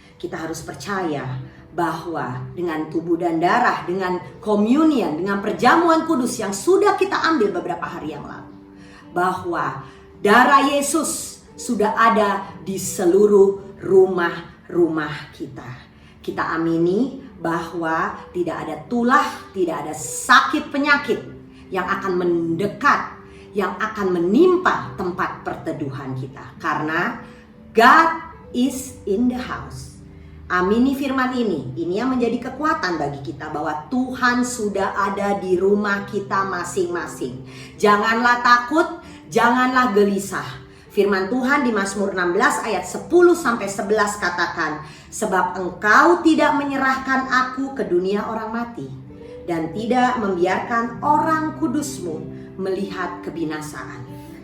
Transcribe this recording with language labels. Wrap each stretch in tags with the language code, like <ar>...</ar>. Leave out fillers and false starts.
<id>Kita harus percaya bahwa dengan tubuh dan darah, dengan communion, dengan perjamuan kudus yang sudah kita ambil beberapa hari yang lalu, bahwa darah Yesus sudah ada di seluruh rumah-rumah kita. Kita amini bahwa tidak ada tulah, tidak ada sakit penyakit yang akan mendekat, yang akan menimpa tempat perteduhan kita. Karena</id> <en>God is in the house.</en> <id>Amini firman ini yang menjadi kekuatan bagi kita bahwa Tuhan sudah ada di rumah kita masing-masing. Janganlah takut, janganlah gelisah. Firman Tuhan di Mazmur 16 ayat 10-11 katakan, sebab engkau tidak menyerahkan aku ke dunia orang mati, dan tidak membiarkan orang kudusmu melihat kebinasaan.</id>